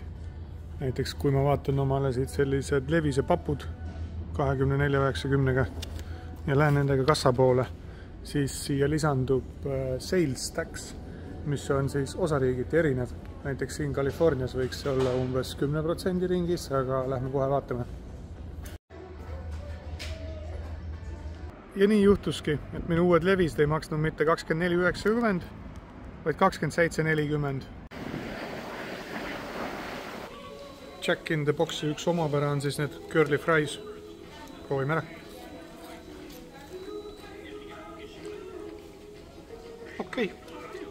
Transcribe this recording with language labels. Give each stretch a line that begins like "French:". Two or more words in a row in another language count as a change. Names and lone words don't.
Estonian: Näiteks kui ma vaatan omale siit sellised levise papud 24,90 ja lähen nendega kassa poole, siis siia lisandub
English: sales tax,
Estonian: mis on siis osariigiti erinev. Näiteks siin Californias võiks olla umbes 10% ringis, aga lähme kohe vaatame. Ja nii juhtuski, et minu uued levised ei maksnud mitte 24,90, vaid 27,40. Jack in the Boxi üks omapära on siis need
English: curly fries.
Estonian: Proovime ära. Okei.